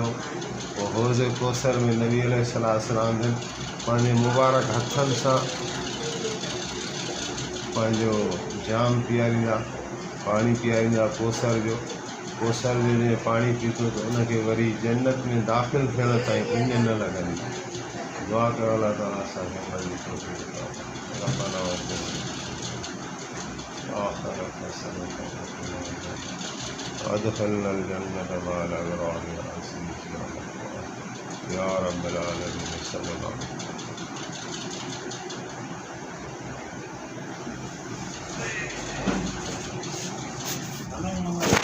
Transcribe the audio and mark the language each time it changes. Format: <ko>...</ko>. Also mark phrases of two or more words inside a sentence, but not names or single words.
<sd>पोइ हौज़ कौसर में नबी अलैहिस्सलाम जन पंहिंजे मुबारक हथनि सां पंहिंजो जाम पीआरींदा, पाणी पीआरींदा कौसर जो जंहिं पाणी पीतो त उनखे वरी जन्नत में दाख़िल थियण ताईं उञ न लॻंदी। दुआ कयो अल्लाह ताला असांखे</sd> <ar>अदखिलना الجنة مع الأبرار يا رب العالمين صلى الله عليه وسلم.</ar>